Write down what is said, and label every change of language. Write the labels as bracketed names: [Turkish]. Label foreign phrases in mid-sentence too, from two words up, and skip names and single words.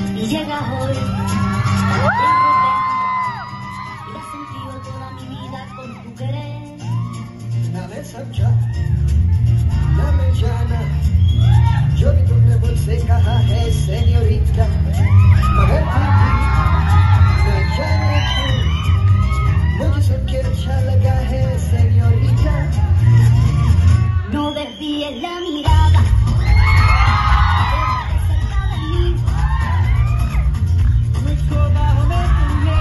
[Spanish] llega hoy. Y has sentido toda mi vida con tu querer. [Hindi] ना मैं समझा ना मैं जाना जो भी तुमने मुझसे कहा है सेन्योरिटा, मगर न जाने क्यों मुझे सुन के अच्छा लगा है सेन्योरिटा. [Spanish] No desvíes la mirada. [Hindi] मुझको बाहों में